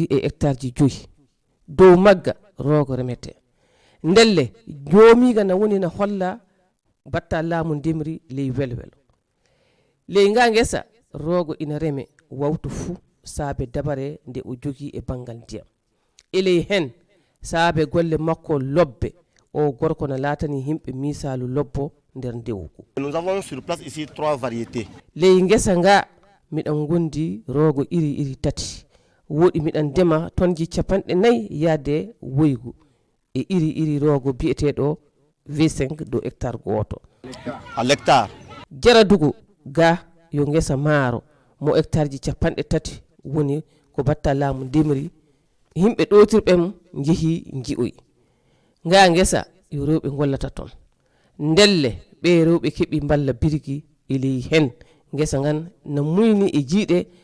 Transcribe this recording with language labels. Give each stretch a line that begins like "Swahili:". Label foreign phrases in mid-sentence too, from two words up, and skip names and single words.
Fula: e hectare ji 5 dow magga rogo remete ndelle joomiga na woni na holla batta laamu ndemri ley welwelo ley nga ngesa rogo ina reme wawtu fu saabe dabare nde o jogi e bangal ndiyam eley hen saabe golle makko lobbe o gorko na latani himɓe misalu lobbo nder ndewgu.
French: Nous avons sur place ici 3 variétés.
Fula: Ley ngesa nga miɗan gondi rogo iri tati woɗi miɗan dema tonji 4 yaade woygu e iri rogo bi'eteɗo V5 do hectare goto
French: à l'hectare.
Fula: Jaradugu ga yo ngesa maaro mo hectare ji 3 woni ko batta laamu ndemri himɓe ɗotirɓem jeehi ji'oyi nga ngesa yo rewɓe gollata toon ndelle ɓe rewɓe keeɓi balla birigi iley hen ngesa ngan no muyni e jiiɗe